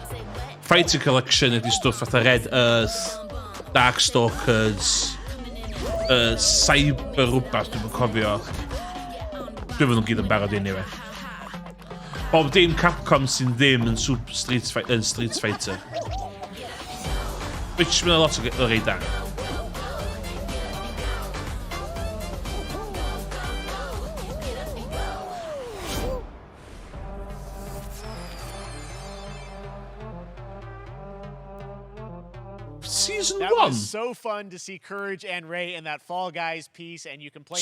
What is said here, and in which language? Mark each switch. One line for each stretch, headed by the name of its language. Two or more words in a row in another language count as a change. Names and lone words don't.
Welsh: Fighter Collection ydi stwff fatha Red Earth, Darkstalkers, Cyber rhywbeth, dwi'n cofio. Dwi'n fod nhw'n gyd yn barod i anyway. Bob dim Capcom sy'n ddim yn Street Fighter. Which mae'n lot o rei da.
English: Season that 1 was so fun to see Courage and Ray in that Fall Guys piece, and you can play and